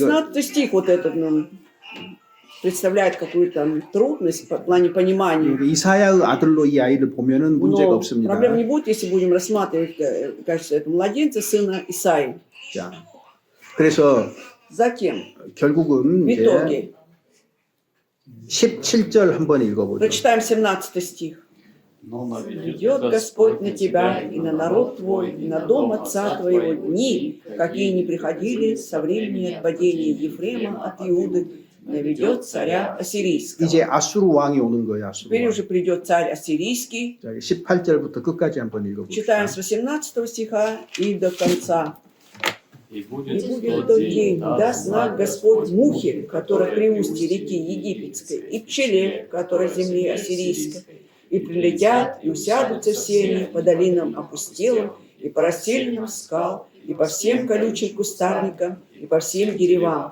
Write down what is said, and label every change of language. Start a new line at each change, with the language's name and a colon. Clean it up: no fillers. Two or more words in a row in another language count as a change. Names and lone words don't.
Russian: 16 стих вот этот представляет какую-то трудность в плане понимания.
Korean: 이사야의 아들로 이 아이를 보면은 문제가
Russian: Но
Korean: 없습니다.
Russian: проблем не будет, если будем рассматривать, кажется, это младенца, сына Исаии.
Korean: 자, 그래서
Russian: За кем?
Korean: 결국은
Russian: В
Korean: 이제
Russian: итоге.
Korean: 17절 한번 읽어보죠.
Russian: Прочитаем 17 стих. Но «Идет Господь на тебя и на народ твой, и на дом отца твоего дни, какие не приходили со времени отпадения Ефрема от Иуды, наведет царя ассирийского».
Korean: 이제 아수르 왕이 오는 거예요. 아수르
Russian: Теперь
Korean: 왕.
Russian: уже придет царь ассирийский.
Korean: 자, 18절부터 끝까지 한번 읽어봅시다.
Russian: Читаем с 18 стиха и до конца. И «И будет будет в тот день, даст знак Господь мухе, которая при устье реки Египетской, и пчеле, которая в земле ассирийской, и прилетят, и усядутся все они по долинам опустелым, и по расселенным скал, и по всем колючим кустарникам, и по всем деревам.